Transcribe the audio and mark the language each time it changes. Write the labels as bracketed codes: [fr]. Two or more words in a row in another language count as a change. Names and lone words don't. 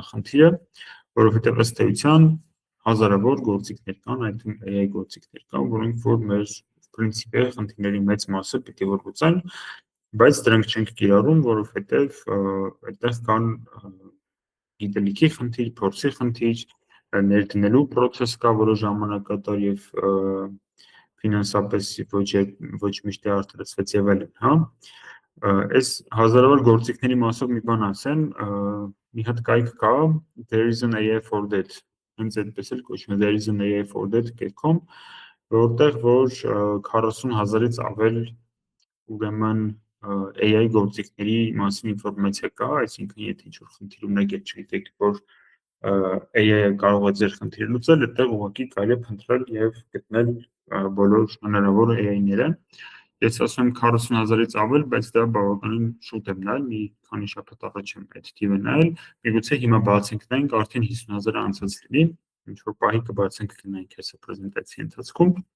[hy] խնդիրը, որովհետև ըստ էության հազարավոր գործիքներ կան, այդտեղ AI գործիքներ կան, որոնք որ մեր պրինցիպի խնդիրների մեծ մասը պիտի որ լուծեն, բայց դրանք չենք կիրառում, որովհետև այդտեղ կան գիտելիքի խնդիր, փորձի խնդիր, ներդնելու process կա, որը ժամանակատար եւ ֆինանսապես ոչ միշտ արդարացված եւ այլն, հա։ Այս հազարավոր գործիքների մասով մի բան ասեմ, մի հատ կայք կա, [en] there is an AI for that, [hy] հենց այդպես էլ կոչվում է, [en] there is an AI for that.com, [hy] որտեղ որ 40,000-ից ավել ուրեմն AI գործիքների մասին ինֆորմացիա կա, այսինքն եթե ինչ-որ խնդիր ունեք, այդ չգիտեք, որ AI-ը կարող է ձեր խնդիրը լուծել, այդտեղ ուղղակի կարելի է փնտրել եւ գտնել բոլոր հնարավոր AI-ները Ես ասում եմ 40,000-ից ավել, բայց դա բավականին շուտ եմ նայել, մի քանի շաբաթ առաջ եմ այդ թիվը նայել, միգուցե հիմա բացենք նայենք, արդեն 50,000-ը անցած լինի, ինչ որ պահի կբացենք կնայենք հեսա պրեզենտացիայի ընթացքում։